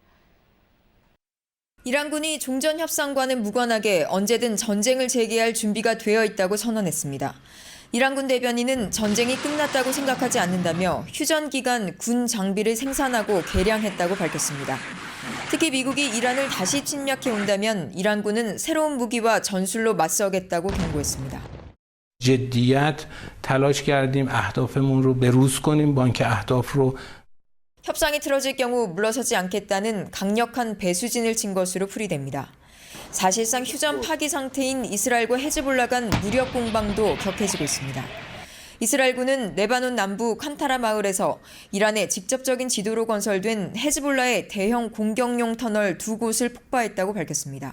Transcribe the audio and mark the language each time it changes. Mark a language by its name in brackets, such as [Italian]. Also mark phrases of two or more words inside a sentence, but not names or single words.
[Korean] 이란군이 종전 협상과는 무관하게 언제든 전쟁을 재개할 준비가 되어 있다고 선언했습니다. 이란군 대변인은 전쟁이 끝났다고 생각하지 않는다며 휴전 기간 군 장비를 생산하고 개량했다고 밝혔습니다. 특히 미국이 이란을 다시 침략해 온다면 이란군은 새로운 무기와 전술로 맞서겠다고 경고했습니다. [Persian] جدیت تلاش کردیم اهدافمون رو بروز کنیم بانک اهداف رو [Korean] 협상이 틀어질 경우 물러서지 않겠다는 강력한 배수진을 친 것으로 풀이됩니다. 사실상 휴전 파기 상태인 이스라엘과 헤즈볼라 간 무력 공방도 격해지고 있습니다. 이스라엘군은 레바논 남부 칸타라 마을에서 이란의 직접적인 지도로 건설된 헤즈볼라의 대형 공격용 터널 2곳을 폭파했다고 밝혔습니다.